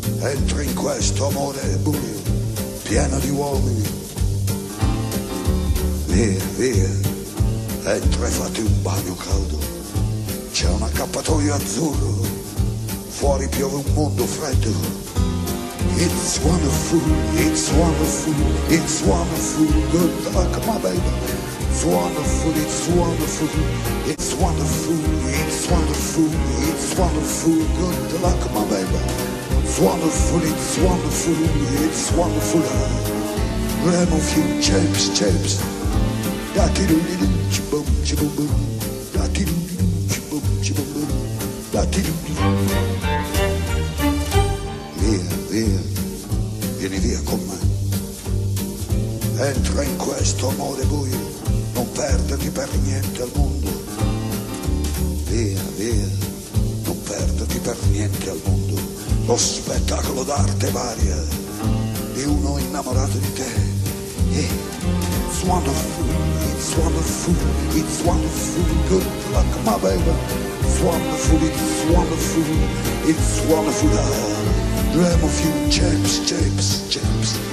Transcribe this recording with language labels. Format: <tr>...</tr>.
<it>Entra in questo amore buio, pieno di uomini. Via, via, entra e fatti un bagno caldo. C'è un accappatoio azzurro, fuori piove un mondo freddo.</it> <en>It's wonderful, it's wonderful, it's wonderful, good luck my baby. It's wonderful, it's wonderful, it's wonderful, it's wonderful, it's wonderful, good luck my baby. It's wonderful, it's wonderful, it's wonderful. Remo few chips, chips. Da-ti-doo-di-doo, chibum, chibum, boom. Da-ti-doo-di-doo, chibum, chibum, boom. Da-ti-doo-di-doo.</en> <it>Via, via, vieni via con me. Entra in questo amore buio, non perderti per niente al mondo. Via, via, non perderti per niente al mondo. Lo spettacolo d'arte varia di uno innamorato di te.</it> <en>It's wonderful, it's wonderful, it's wonderful, good luck my baby. It's wonderful, it's wonderful, it's wonderful. Dream of you, chips, chips, chips.</en>